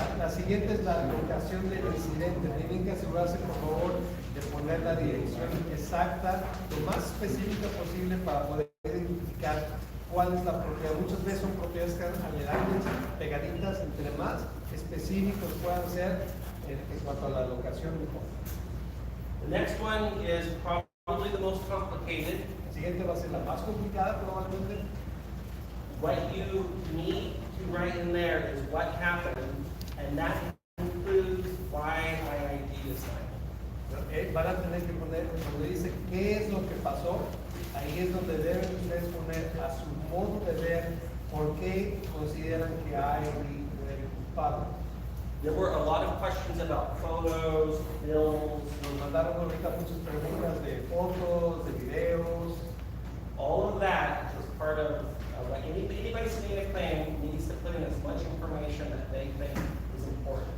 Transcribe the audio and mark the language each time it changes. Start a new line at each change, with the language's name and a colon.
Spanish: La siguiente es la locación del incidente. Tienen que asegurarse, por favor, de poner la dirección exacta, lo más específica posible para poder identificar cuál es la propiedad. Muchas veces son propiedades que están aledañas, pegaditas, entre más específicos puedan ser en cuanto a la locación mejor.
English: The next one is probably the most complicated.
Spanish: La siguiente va a ser la más complicada probablemente.
English: What you need to write in there is what happened, and that includes why IID is signed.
Spanish: Van a tener que poner, donde dice qué es lo que pasó, ahí es donde deben ustedes poner a su modo de ver por qué consideran que IID debe culpable.
English: There were a lot of questions about photos, bills.
Spanish: Nos mandaron ahorita muchas preguntas de fotos, de videos.
English: All of that is part of what anybody submitting a claim needs to put in as much information that they think is important.